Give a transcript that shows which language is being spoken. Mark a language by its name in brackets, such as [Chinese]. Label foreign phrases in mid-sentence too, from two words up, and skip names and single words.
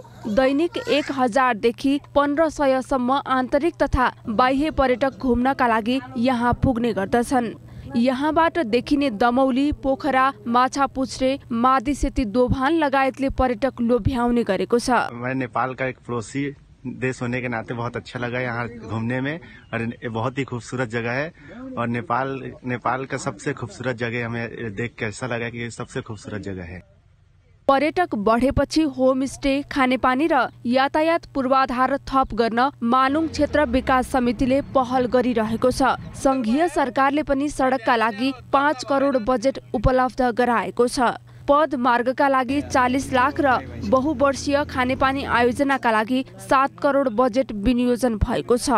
[Nepali] दैनिक 1000 देखि 1500 सम्म आन्तरिक तथा बाह्य पर्यटक घुम्नका लागि यहाँ पुग्ने गर्दछन्। यहाँबाट देखिने दमौली, पोखरा, माछापुच्छ्रे, मादी सेती दोभान लगायतले पर्यटक लोभ्याउने गरेको छ। [Hindi] मैं नेपाल का एक पड़ोसी देश होने के नाते बहुत अच्छा लगा यहाँ घूमने में और ये बहुत ही खूबसूरत जगह है और नेपाल का सबसे खूबसूरत जगह हमें देख के ऐसा लगा कि ये सबसे खूबसूरत जगह है। [Nepali] पर्यटक बढेपछि होमस्टे, खानेपानी र यातायात पूर्वाधार थप गर्न मानुङ क्षेत्र विकास समितिले पहल गरिरहेको छ। संघीय सरकारले पनि सडकका लागि 5 करोड बजेट उपलब्ध गराएको छ। पद मार्गका लागि 40 लाख र बहुवर्षीय खानेपानी आयोजनाका लागि 7 करोड बजेट विनियोजन भएको छ।